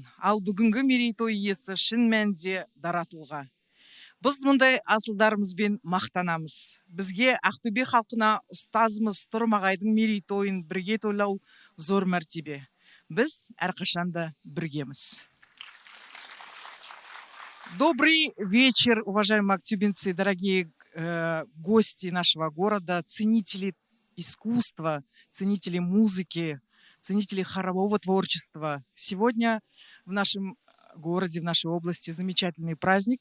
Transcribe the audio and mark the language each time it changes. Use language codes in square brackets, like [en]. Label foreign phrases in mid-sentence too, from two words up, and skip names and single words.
[kk] Ал бүгінгі мерейтой иесі шын мәнінде дара тұлға. Біз мұндай асылдарымызбен мақтанамыз. Бізге Ақтөбе халқына ұстазымыз Тұрым ағайдың мерейтойын бірге тойлау зор мәртебе. Біз әрқашанда біргеміз. [ru] Добрый вечер, уважаемые актюбинцы, дорогие гости нашего города, ценители искусства, ценители музыки, ценители хорового творчества. Сегодня в нашем городе, в нашей области замечательный праздник.